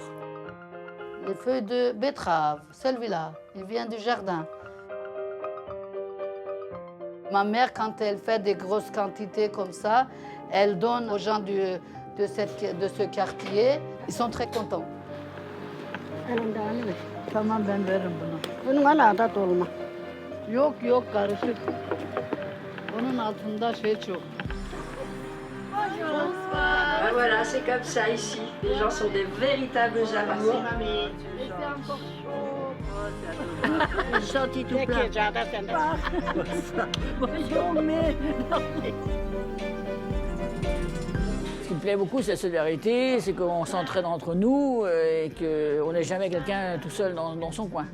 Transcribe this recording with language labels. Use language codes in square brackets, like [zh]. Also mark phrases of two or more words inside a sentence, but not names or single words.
[fr] Les feuilles de betterave, celui-là, il vient du jardin. Ma mère, quand elle fait des grosses quantités comme ça, elle donne aux gens de ce quartier. Ils sont très contents. [tr] Tamam, ben veririm bunu. Yok karışık. Onun altında şey çok. [fr] Ben voilà, c'est comme ça ici. Les gens sont des véritables amours. Sorti tout plein. Ce qui me plaît beaucoup, c'est la solidarité, c'est qu'on s'entraide entre nous et qu'on n'est jamais quelqu'un tout seul dans son coin.